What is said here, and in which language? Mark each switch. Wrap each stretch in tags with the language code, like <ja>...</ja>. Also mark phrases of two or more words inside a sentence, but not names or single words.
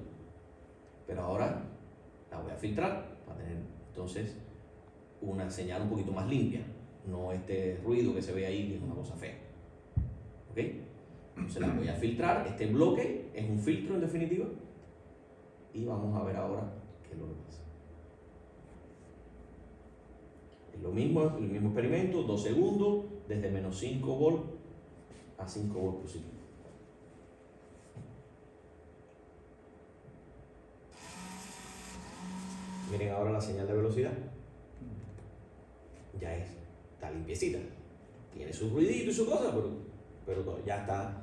<es>Pero ahora la voy a filtrar para tener entonces una señal un poquito más limpia, no este ruido que se ve ahí, que es una cosa fea. ¿Ok? Entonces la voy a filtrar. Este bloque es un filtro en definitiva. Y vamos a ver ahora qué es lo que pasa. Es lo mismo, el mismo experimento, 2 segundos, desde menos 5 volt a 5 volt positivo. Miren ahora la señal de velocidad. Ya está limpiecita. Tiene su ruidito y su cosa, pero ya está.</es>